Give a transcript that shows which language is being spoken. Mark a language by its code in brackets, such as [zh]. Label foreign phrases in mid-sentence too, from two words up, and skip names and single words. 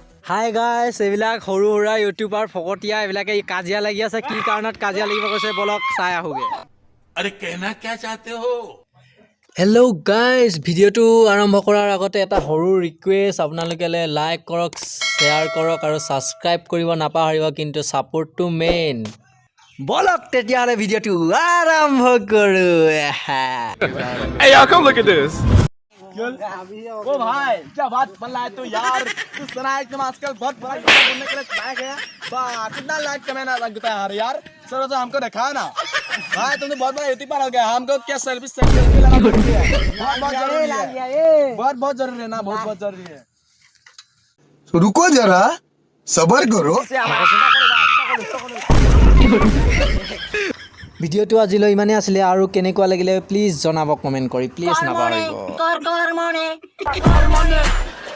[as] হাই গাইছ এইবিলাক সৰু সুৰা ইউটিউবাৰ ফকতীয়া এইবিলাকে কাজিয়া লাগি আছে কি কাৰণত কাজিয়া লাগিব কৈছে বলক চাই আহোগে [hi] अरे कहना क्या चाहते हो [as] হেল্ল' গাইজ ভিডিঅ'টো আৰম্ভ কৰাৰ আগতে এটা সৰু ৰিকুৱেষ্ট আপোনালোকে লাইক কৰক শ্বেয়াৰ কৰক আৰু ছাবস্ক্ৰাইব কৰিব নাপাহৰিব কিন্তু ছাপোৰ্টটো মেইন বলক তেতিয়াহ'লে ভিডিঅ'টো আৰম্ভ কৰোঁ [en] Hey y'all, come look at this. [hi] ओ भाई क्या बात बन रहा है तो यार तू सुना एकदम आजकल बहुत बड़ा यूट्यूबर बनने के लिए लायक है वाह कितना लाइक कमाना लगता है यार सर तो हमको दिखा ना भाई तुम तो बहुत बड़ा यूट्यूबर हो गया हमको क्या सेल्फी लगा सकते हैं बहुत जरूरी है बहुत जरूरी है ना बहुत जरूरी है रुको जरा सबर करो [as] ভিডিঅ'টো আজিলৈ ইমানেই আছিলে আৰু কেনেকুৱা লাগিলে প্লিজ জনাব কমেণ্ট কৰি প্লিজ নাপাহৰিব